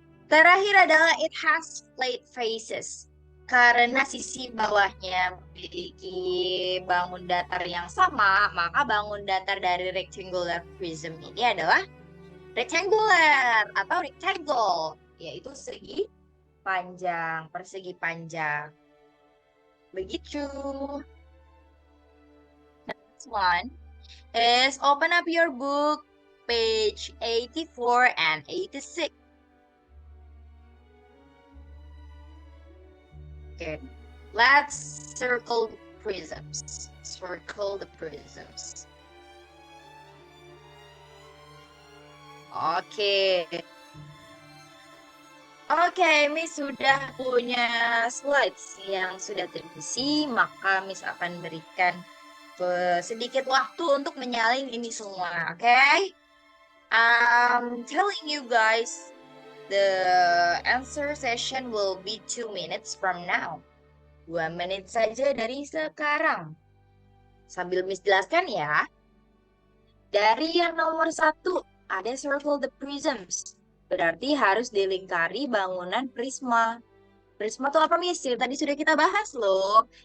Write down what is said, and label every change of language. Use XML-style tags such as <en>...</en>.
<id>Terakhir adalah</id> <en>it has flat faces.</en> <id>Karena sisi bawahnya memiliki bangun datar yang sama, maka bangun datar dari rectangular prism ini adalah rectangular atau rectangle, yaitu segi panjang, persegi panjang. Begitu.</id> <en>Next one is open up your book, page 84 and 86. Okay, let's circle the prisms. Circle the prisms. Oke.</en> <id>Oke, Miss sudah punya slides yang sudah terisi, maka Miss akan berikan sedikit waktu untuk menyalin ini semua, oke?</id> <en>I'm telling you guys, the answer session will be 2 minutes from now.</en> <id>2 menit saja dari sekarang. Sambil Miss jelaskan ya. Dari yang nomor 1, ada circle the prisms. Berarti harus dilingkari bangunan prisma. Prisma itu apa, Miss? Tadi sudah kita bahas loh.</id>